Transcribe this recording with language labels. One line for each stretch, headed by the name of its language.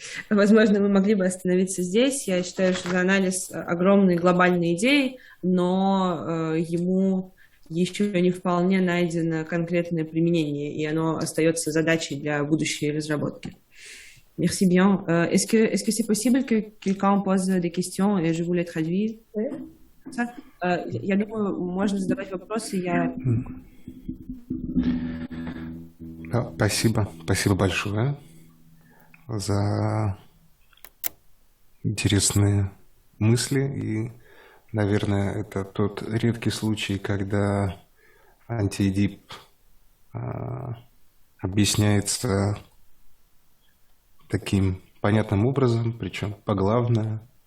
Russian: Возможно, мы могли бы остановиться здесь. Я считаю, что анализ огромной глобальной идеи, но ему еще не вполне найдено конкретное применение, и оно остается задачей для будущей разработки.
French: Merci bien. Est-ce que c'est possible que quelqu'un pose des questions et je vous les traduis?
Russian: Я думаю, можно задавать вопросы. Спасибо. Спасибо большое за интересные мысли. И, наверное, это тот редкий случай, когда антиэдип объясняется таким понятным образом, причем поглавно,